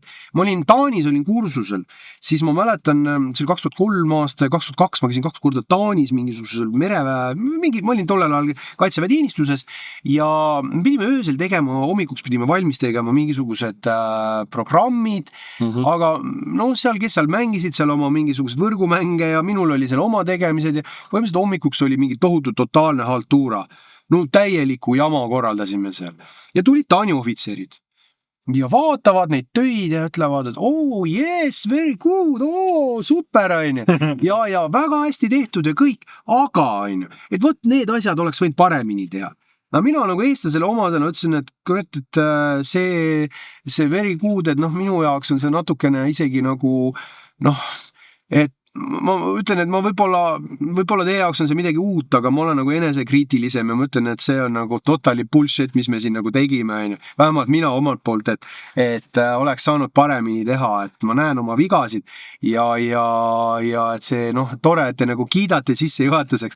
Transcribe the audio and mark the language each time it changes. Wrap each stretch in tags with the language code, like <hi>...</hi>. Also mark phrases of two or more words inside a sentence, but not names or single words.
<et>Ma olin Taanis, olin kursusel, siis ma mäletan, see oli 2003 aasta ja 2002 ma käisin 2 korda Taanis mingisugusel mereväe, ma olin tollel ajal kaitseväeteenistuses ja pidime öösel tegema, hommikuks pidime valmis tegema mingisugused programmid, aga seal, kes seal mängisid, seal oma mingisugused võrgumänge ja minul oli seal oma tegemised ja põhimõtteliselt hommikuks oli mingi tohutu totaalne haltuura. Täieliku jama korraldasime seal ja tulid Taani ohvitserid. Ja vaatavad neid töid ja ütlevad, et</et> <en>yes, very good, super,</en> <et>on ju. Ja väga hästi tehtud ja kõik, aga on ju, et vot need asjad oleks võinud paremini teha. Mina nagu eestlasele omasena ütlesin, et kurat, et see</et> <en>very good,</en> <et>et minu jaoks on see natukene isegi nagu, et ma ütlen, et ma võib-olla teie jaoks on see midagi uut, aga ma olen nagu enesekriitilisem ja ma ütlen, et see on nagu</et> <en>totally bullshit,</en> <et>mis me siin nagu tegime, vähemalt mina omalt poolt, et oleks saanud paremini teha, et ma näen oma vigasid ja et see tore, et te nagu kiidate sissejuhatuseks.</et>